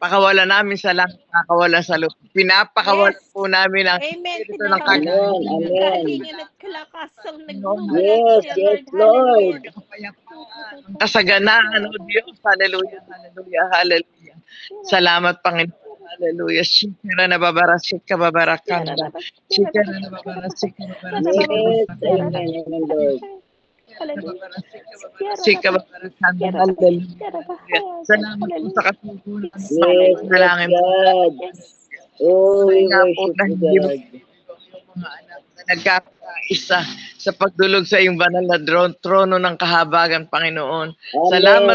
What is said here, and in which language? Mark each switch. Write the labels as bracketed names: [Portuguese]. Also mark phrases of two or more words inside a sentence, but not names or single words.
[Filipino] pakawalan namin sa langit, pakawalan sa lupa. Pinapakawalan Yes. po namin ang Amen. espiritu ng Amen, kagalingan. amen. Kagalingan at kalakasang nagmumula Yes, sa iyo, yes, Lord. Lord. Hallelujah. Ang kasaganaan, O Diyos. Hallelujah, hallelujah, hallelujah. Salamat, Panginoon. Hallelujah. Shikara na babara, shika babara kanda. Shikara na babara, shika babara, shika Yes, babara kanda. [English] amen, amen, Lord. Shika babara kanda. [Filipino] Hallelujah. Salamat po sa katutunan ng [English] Yes, yes, [Filipino] panalangin po. [English] God. Oh, we [Filipino] Nga po [English] worship [Filipino] na [English] you, [Filipino] hindi mo [English] God. [Filipino] yung mga anak na nagkakaisa sa pagdulog sa iyong banal na trono ng kahabagan, Panginoon. Salamat